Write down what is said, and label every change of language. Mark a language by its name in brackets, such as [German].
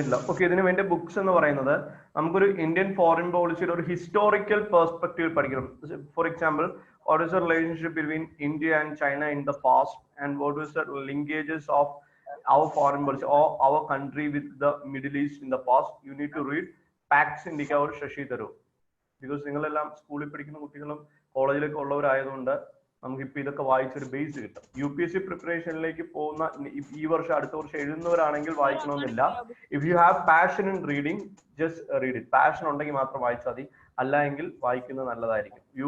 [Malayalam] Okay, ഇതിനു വേണ്ടി books എന്ന് പറയുന്നത് നമുക്കൊരു ഇന്ത്യൻ ഫോറിൻ പോളിസിയുടെ ഒരു ഹിസ്റ്റോറിക്കൽ പെർസ്പെക്റ്റീവ് പഠിക്കണം. [English] For example, what is the relationship between India and China in the past, and what is the linkages of our foreign policy or our country with the Middle East in the past. You need to read Pax Indica or Shashi Tharoor, because [Malayalam] നിങ്ങളെല്ലാം സ്കൂളിൽ പഠിക്കുന്ന കുട്ടികളും കോളേജിലൊക്കെ ഉള്ളവരായതുകൊണ്ട് നമുക്ക് ഇപ്പൊ ഇതൊക്കെ വായിച്ചൊരു base കിട്ടും. UPSC പ്രിപ്പറേഷനിലേക്ക് പോകുന്ന ഈ വർഷം അടുത്ത വർഷം എഴുതുന്നവരാണെങ്കിൽ വായിക്കണമെന്നില്ല. [English] If you have passion in reading, just read it. [Malayalam] Passion ഉണ്ടെങ്കിൽ മാത്രം വായിച്ചാൽ മതി, അല്ല എങ്കിൽ വായിക്കുന്നത് നല്ലതായിരിക്കും.